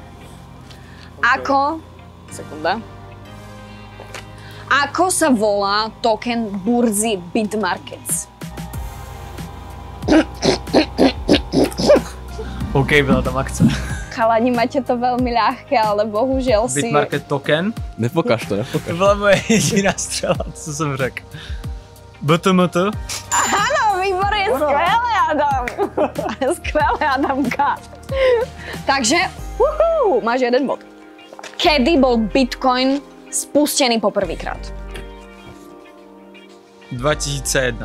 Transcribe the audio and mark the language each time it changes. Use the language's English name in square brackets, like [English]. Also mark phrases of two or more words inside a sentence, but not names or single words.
[Slovak] Ako sa volá token burzy Bitmarkets? [Czech] OK, byla tam akce. [Slovak] Chalani, máte to veľmi ľahké, ale bohužiaľ si... Bitmarket token? Nepokaž to. [Czech] To byla moje jediná střela, co jsem řekl. [Slovak] BTMT? Áno, výborne, skvelé, Adam. Skvelé, Adamka. Takže, máš jeden bod. Kedy bol Bitcoin spustený poprvýkrát? 2001.